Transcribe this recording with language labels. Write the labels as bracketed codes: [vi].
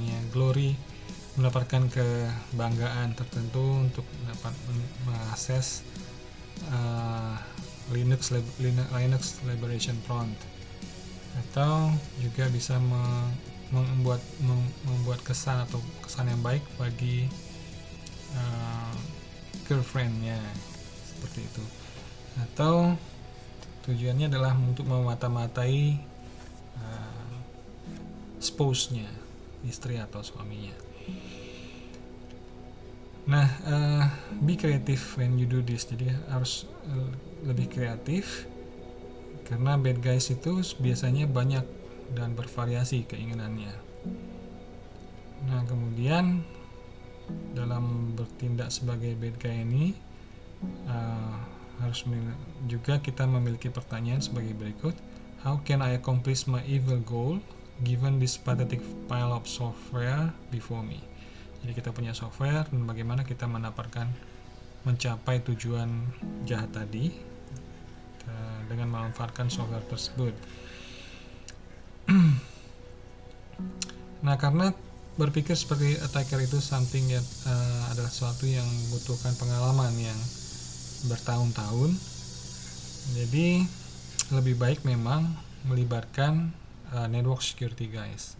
[id] glory, mendapatkan kebanggaan tertentu untuk dapat mengakses Linux Liberation Front, atau juga bisa membuat kesan yang baik bagi girlfriendnya seperti itu, atau tujuannya adalah untuk memata-matai spouse-nya, istri atau suaminya. [en] Nah, be creative when you do this. [id] Jadi harus lebih kreatif, karena [en] bad guys [id] itu biasanya banyak dan bervariasi keinginannya. Nah, kemudian dalam bertindak sebagai bad guy ini harus juga kita memiliki pertanyaan sebagai berikut. [en] How can I accomplish my evil goal given this pathetic pile of software before me? [id] Jadi kita punya software, dan bagaimana kita mencapai tujuan jahat tadi dengan memanfaatkan software tersebut. Nah, karena berpikir seperti attacker itu adalah sesuatu yang membutuhkan pengalaman yang bertahun-tahun, jadi lebih baik memang melibatkan [en] network security guys.